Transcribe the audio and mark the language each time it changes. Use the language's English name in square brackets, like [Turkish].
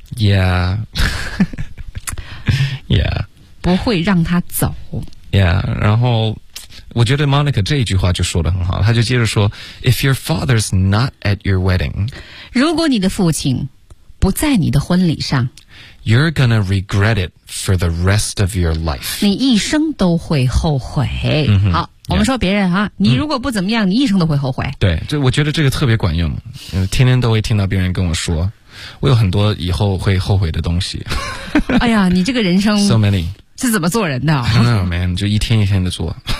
[English] Yeah。 Yeah。 [Chinese] 不会让他走。 Yeah。 然后我觉得 Monica 这一句话就说得很好，他就接着说 [English] If your father's not at your wedding， [Chinese] 如果你的父亲不在你的婚礼上， [English] You're gonna regret it for the rest of your life， [Chinese] 你一生都会后悔。好，我们说别人啊，你如果不怎么样，你一生都会后悔。对，这我觉得这个特别管用，天天都会听到别人跟我说，我有很多以后会后悔的东西。哎呀，你这个人生 [English] so many [Chinese] 是怎么做人的？ [English] I don't know, man， [Chinese] 就一天一天的做。